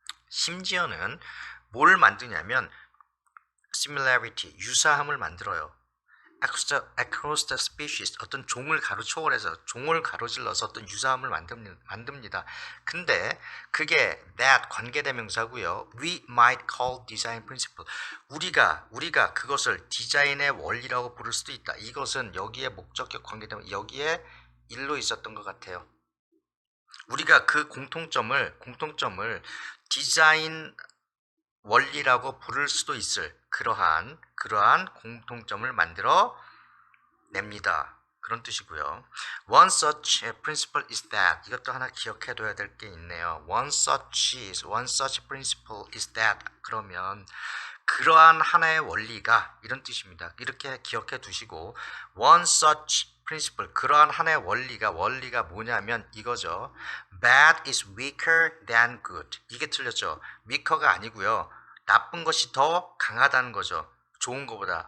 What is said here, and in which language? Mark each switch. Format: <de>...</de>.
<ko>심지어는 뭘 만드냐면 similarity, 유사함을 만들어요.</ko> <en>across the species,</en> <ko>어떤 종을 초월해서 종을 가로질러서 어떤 유사함을 만듭니다. 근데 그게 that 관계대명사고요.</ko> <en>We might call design principle.</en> <ko>우리가 그것을 디자인의 원리라고 부를 수도 있다. 이것은 여기에 목적격 관계대명 여기에 일로 있었던 것 같아요. 우리가 그 공통점을 디자인 원리라고 부를 수도 있을 그러한 공통점을 만들어 냅니다. 그런 뜻이고요.</ko> <en>One such principle is that.</en> <ko>이것도 하나 기억해둬야 될 게 있네요.</ko> <en>One such principle is that.</en> <ko>그러면 그러한 하나의 원리가 이런 뜻입니다. 이렇게 기억해 두시고</ko> <en>one such principle,</en> <ko>그러한 하나의 원리가 뭐냐면 이거죠.</ko> <en>Bad is weaker than good.</en> <ko>이게 틀렸죠. weaker가 아니고요. 나쁜 것이 더 강하다는 거죠. 좋은 것보다.</ko>